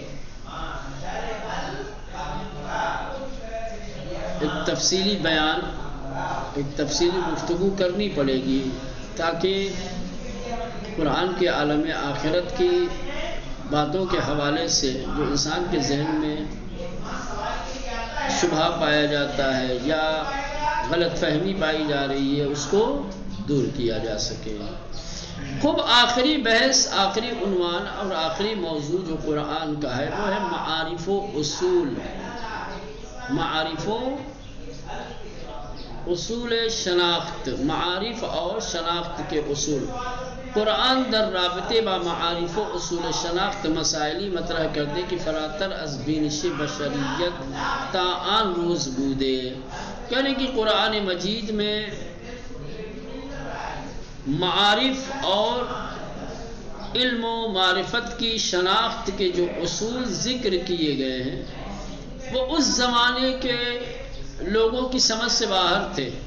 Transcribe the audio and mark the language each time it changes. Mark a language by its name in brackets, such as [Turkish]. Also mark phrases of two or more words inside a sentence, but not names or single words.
[Urdu] ایک تفصیلی بیان، ایک تفصیلی گفتگو کرنی پڑے گی تاکہ قرآن کے عالم آخرت کی باتوں کے حوالے سے جو انسان کے ذہن میں شبہ پایا جاتا ہے یا غلط فہمی پائی جا رہی ہے اس کو دور کیا جا سکے۔ خوب آخری بحث، آخری عنوان اور آخری موضوع جو قرآن کا ہے وہ ہے معارف و اصول، معارف و اصول شناخت، معارف اور شناخت کے اصول۔ [Persian] قرآن در رابطے با معارف و اصول شناخت مسائلی مطرح کرتے کہ فراتر از بینش بشریت تا آن روز بودے، [Urdu] یعنی کہ قرآن مجید میں معارف اور علم و معرفت کی شناخت کے جو اصول ذکر کیے گئے ہیں وہ اس زمانے کے لوگوں کی سمجھ سے باہر تھے۔